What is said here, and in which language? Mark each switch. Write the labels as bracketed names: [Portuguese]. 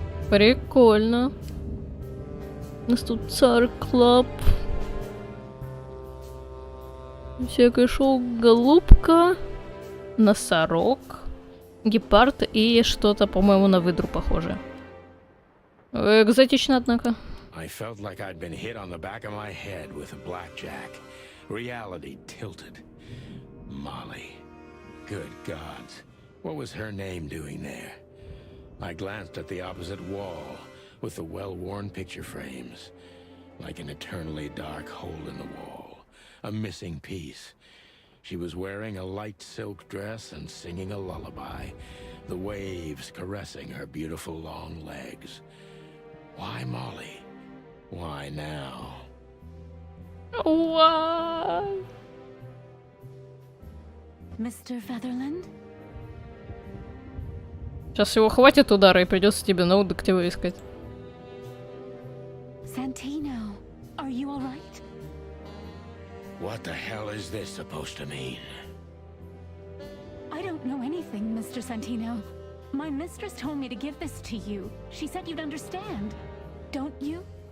[Russian] Прикольно. У нас тут Tsar Club. Всякое шоу. Голубка. Носорог. Гепард и что-то, по-моему, на выдру похоже. Экзотично, однако. [English] I felt like I'd been hit on the back of my head with a blackjack. Reality tilted. Molly. Good gods. What was her name doing there? I glanced at the opposite wall with the well-worn picture frames. Like an eternally dark hole in the wall. A missing piece. She was wearing a light silk dress and singing a lullaby, the waves caressing her beautiful long legs. Why Molly? Why now? What? Mr. Featherland? [Russian] Сейчас его хватит удара и придется тебе на детектива искать. [English] Santino, are you all right? What the hell is this supposed to mean? I don't know anything, Mr. Santino. My mistress told me to give this to you. She said you'd understand. Don't you?